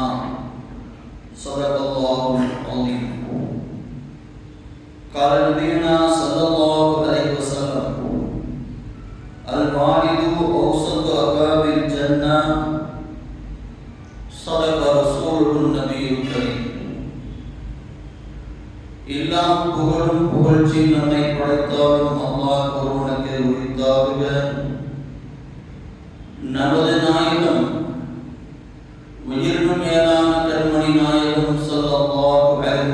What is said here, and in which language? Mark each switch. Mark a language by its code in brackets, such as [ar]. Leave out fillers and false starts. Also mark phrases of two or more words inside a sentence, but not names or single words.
[ar] صدق الله العظيم. قال نبينا صلى الله عليه وسلم: الوالد أوسط أبواب الجنة. صدق رسوله النبي الكريم. [ta] எல்லாம் புகழும் புகழ்ச்சி நம்மை படைத்தாலும் அல்லாஹ் ஒருவனுக்கு உரித்தாகுக. நமது நாயகம் உயிரினும் மேலான கண்மணி நாயகம் [ar] صلى الله عليه